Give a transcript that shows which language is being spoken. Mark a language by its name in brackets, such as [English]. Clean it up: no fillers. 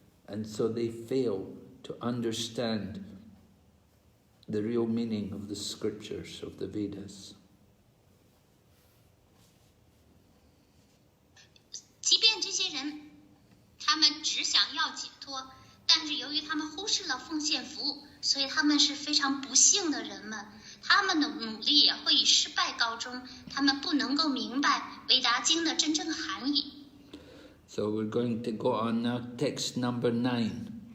[English] And so they fail to understand the real meaning of the scriptures, of the Vedas. [Chinese] 即便这些人，他们只想要解脱，但是由于他们忽视了奉献服务，所以他们是非常不幸的人们。他们的努力也会以失败告终，他们不能够明白维达经的真正含义。 [English] So we're going to go on now, text number 9.